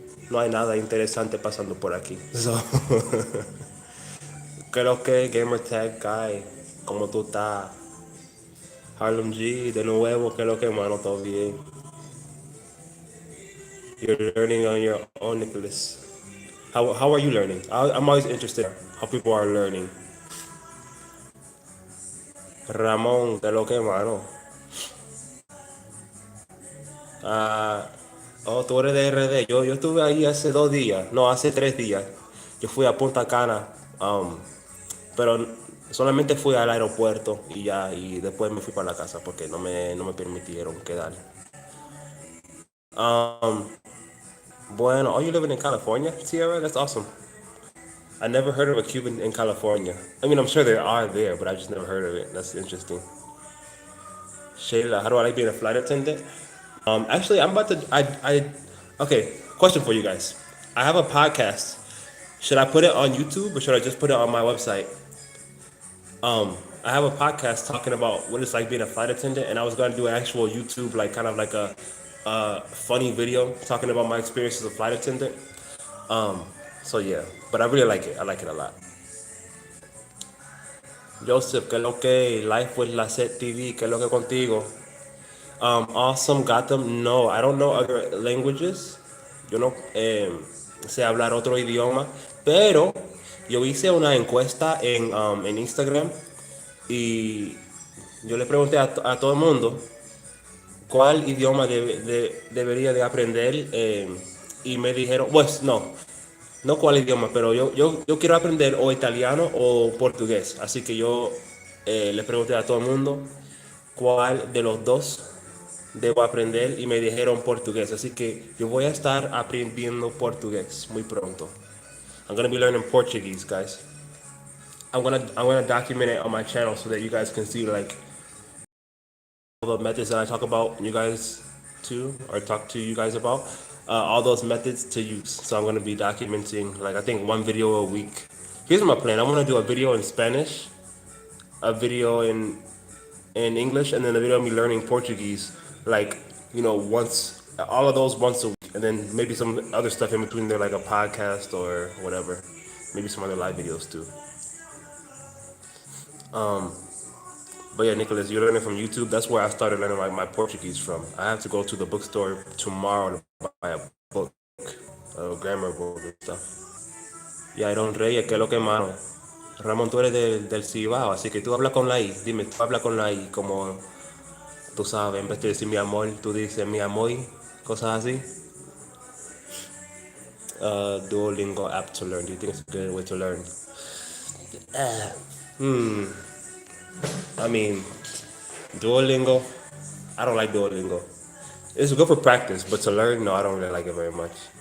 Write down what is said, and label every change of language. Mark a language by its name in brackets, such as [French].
[Spanish] No hay nada interesante pasando por aquí. So, creo que Gamer Tag Guy, ¿cómo tú estás? Harlem G, de nuevo, ¿qué es lo que mano? Todo bien. [English] You're learning on your own, Nicholas. How are you learning? I'm always interested in how people are learning. [Spanish] Ramón, ¿qué es lo que mano? Oh, tú eres de RD. Yo estuve ahí hace 2 días, no, hace 3 días. Yo fui a Punta Cana, pero solamente fui al aeropuerto y ya, y después me fui para la casa porque no me permitieron quedar. [English] Bueno, are you living in California, Sierra? That's awesome. I never heard of a Cuban in California. I mean, I'm sure there are there, but I just never heard of it. That's interesting. Shayla, how do I like being a flight attendant? Actually, I'm about to. Okay. Question for you guys. I have a podcast. Should I put it on YouTube or should I just put it on my website? I have a podcast talking about what it's like being a flight attendant, and I was going to do an actual YouTube, like kind of like a funny video talking about my experience as a flight attendant. So yeah, but I really like it. I like it a lot. [Spanish] Joseph, ¿qué es lo que? Life with la Set TV, ¿qué es lo que contigo? [English] Awesome, got them. No, I don't know other languages. [Spanish] Yo no sé hablar otro idioma, pero yo hice una encuesta en Instagram y yo le pregunté a todo el mundo cuál idioma debería de aprender y me dijeron, pues no cuál idioma, pero yo quiero aprender o italiano o portugués. Así que yo le pregunté a todo el mundo cuál de los dos debo aprender y me dijeron portugués. Así que yo voy a estar aprendiendo portugués muy pronto. [English] I'm gonna be learning Portuguese, guys. I'm gonna document it on my channel so that you guys can see like all the methods that I talk about, you guys too, or talk to you guys about, all those methods to use. So I'm gonna be documenting, like I think one video a week. Here's my plan. I'm gonna do a video in Spanish, a video in English, and then a video of me learning Portuguese, like once, all of those once a week, and then maybe some other stuff in between there, like a podcast or whatever. Maybe some other live videos too. But yeah, Nicholas, you're learning from YouTube. That's where I started learning my Portuguese from. I have to go to the bookstore tomorrow to buy a book, a grammar book and stuff. [Spanish] Y Iron Reyes, ¿qué es lo que mano? Ramón, tú eres del Cibao, así que tú hablas con la I. Dime, tú hablas con la I, como tú sabes, en vez de decir mi amor, tú dices mi amor, cosas así. [English] Duolingo app to learn. Do you think it's a good way to learn? I mean, Duolingo, I don't like Duolingo. It's good for practice, but to learn, no, I don't really like it very much.